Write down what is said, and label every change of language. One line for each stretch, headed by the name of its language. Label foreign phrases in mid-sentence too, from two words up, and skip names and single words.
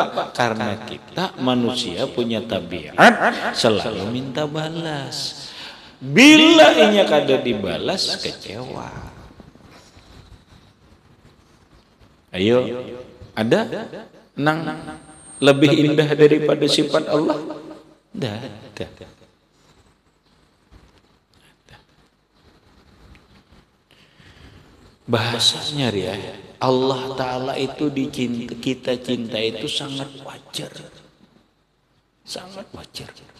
Indonesian: Karena kita manusia punya tabiat selalu minta balas.
Banjar: Bila inya kada dibalas, kecewa.
Indonesian: Ayo, ada nang lebih indah daripada sifat Allah? Tidak. Bahasanya ya, Allah Ta'ala itu kita cinta itu sangat wajar. Sangat wajar.